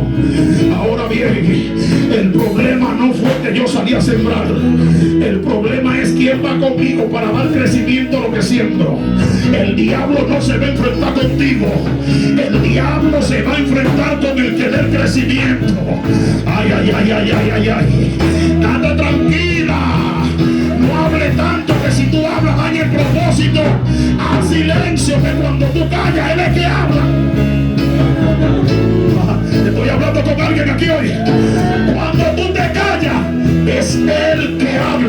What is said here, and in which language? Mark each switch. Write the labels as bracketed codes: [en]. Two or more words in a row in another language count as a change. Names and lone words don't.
[es] Ahora bien, el problema no fue que yo salí a sembrar. El problema es quién va conmigo para dar crecimiento a lo que siembro. El diablo no se va a enfrentar contigo. El diablo se va a enfrentar con el que dé crecimiento. Ay, ay, ay, ay, ay, ay, ay. Date tranquila. No hable tanto, que si tú hablas daña el propósito. Haz silencio, que cuando tú callas él es que habla. Estoy hablando con alguien aquí hoy. Cuando tú te callas, es él que habla.